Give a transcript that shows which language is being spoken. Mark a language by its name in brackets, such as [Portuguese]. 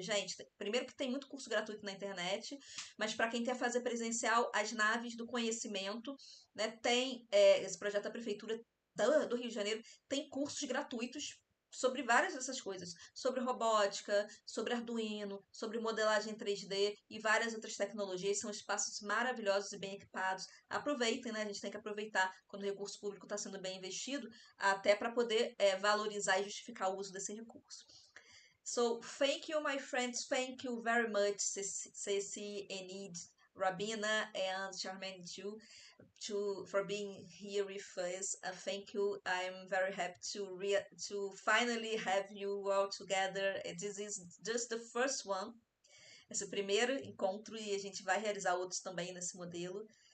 [Portuguese] Gente, primeiro que tem muito curso gratuito na internet, mas para quem quer fazer presencial, as naves do conhecimento, né, tem esse projeto da Prefeitura do Rio de Janeiro, tem cursos gratuitos sobre várias dessas coisas, sobre robótica, sobre Arduino, sobre modelagem 3D e várias outras tecnologias. São espaços maravilhosos e bem equipados. Aproveitem, né? A gente tem que aproveitar quando o recurso público está sendo bem investido, até para poder valorizar e justificar o uso desse recurso. [English] So, thank you, my friends. Thank you very much, Ceci, Enid, Rabina, and Charmaine too, for being here with us. Thank you. I'm very happy to finally have you all together. This is just the first one. [Portuguese] Esse é o primeiro encontro e a gente vai realizar outros também nesse modelo.